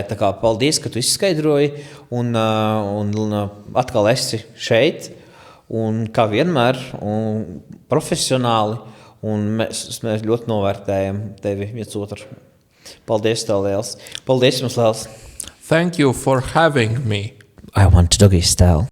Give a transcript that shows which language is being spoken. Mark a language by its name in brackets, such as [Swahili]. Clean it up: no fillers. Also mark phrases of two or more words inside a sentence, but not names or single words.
[Latvian] Tā kā paldies, ka tu izskaidroji. Un atkal esi šeit. Un kā vienmēr, un profesionāli. Un mēs ļoti novērtējam tevi viens otru. Paldies tev liels. Paldies jums liels. [English] Thank you for having me. I want doggy style.